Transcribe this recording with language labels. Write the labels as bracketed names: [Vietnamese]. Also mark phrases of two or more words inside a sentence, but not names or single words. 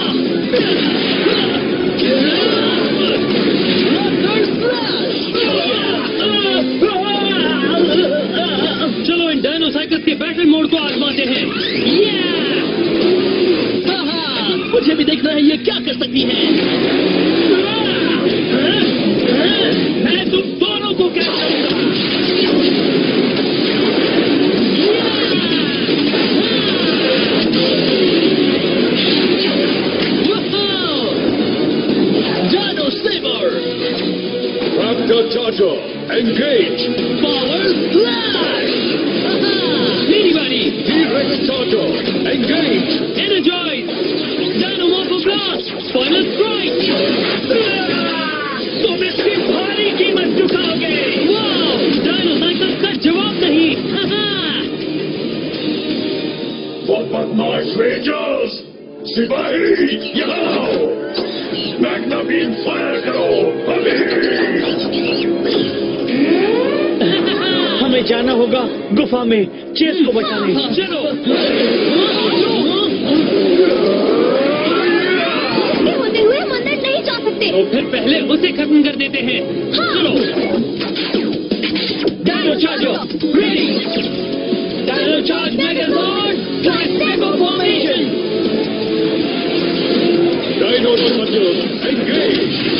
[Hindi] चलो इन डायनोसाइकल्स के बैटल मोड को आजमाते हैं। मुझे भी देखना है ये क्या कर सकती है। मैं तुम दोनों को क्या करूंगा। [English] Dino Saber! Raptor Charger, engage! Power Slash! Anybody! T-Rex Charger, engage! Energize! Dino Morpho Blast! Final Strike! [Hindi] तुम इसकी भारी कीमत चुकाओगे! वाओ! डायनोसाइकल का जवाब नहीं! बदमाश रेंजर्स! सिपाही, यहाँ आओ! मैग्ना बीम फायर करो! अभी! हमें जाना होगा गुफा में चेस को बचाने। चलो! होते हुए हम अंदर नहीं जा सकते। तो फिर पहले उसे खत्म कर देते हैं। चलो! [English] Dino Charger, ready! Dino Charge Megazord, Triceratops Formation! Dino Charger, engage!